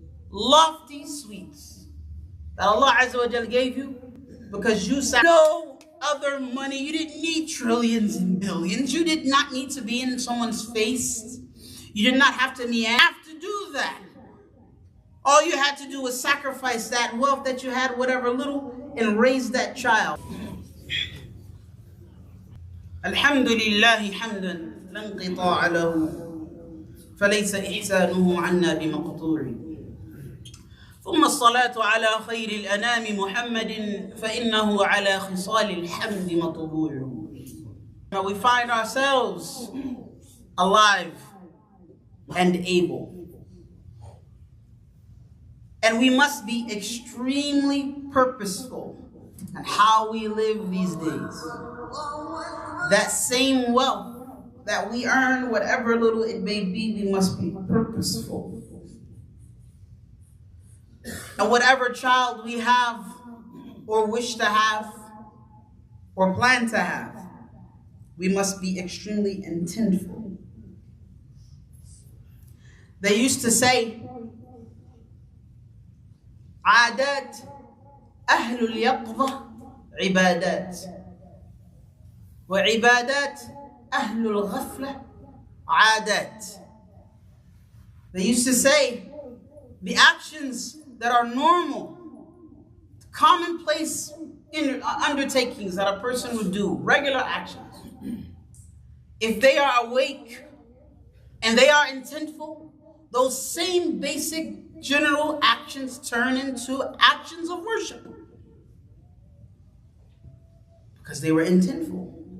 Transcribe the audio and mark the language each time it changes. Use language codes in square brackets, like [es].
[en] Lofty suites that Allah Azza wa Jalla gave you because you said no other money. You didn't need trillions and billions. You did not need to be in someone's face. You did not have to do that. All you had to do was sacrifice that wealth that you had, whatever little, and raise that child. [ar] Alhamdulillahi hamdan la inqita'a lahu فليس إحسانه عنا بمقطوع ثم الصلاة على خير الأنام محمد فإنه على خصال الحمد مطبوع. [en] Now we find ourselves alive and able, and we must be extremely purposeful in how we live these days. That same wealth that we earn, whatever little it may be, we must be purposeful. And whatever child we have, or wish to have, or plan to have, we must be extremely intentful. They used to say, [ar] عادات أهل اليقظة عبادات وعبادات أهل الغفلة عادات. [en] They used to say the actions that are normal, commonplace undertakings that a person would do, regular actions, if they are awake and they are intentful, those same basic general actions turn into actions of worship because they were intentful.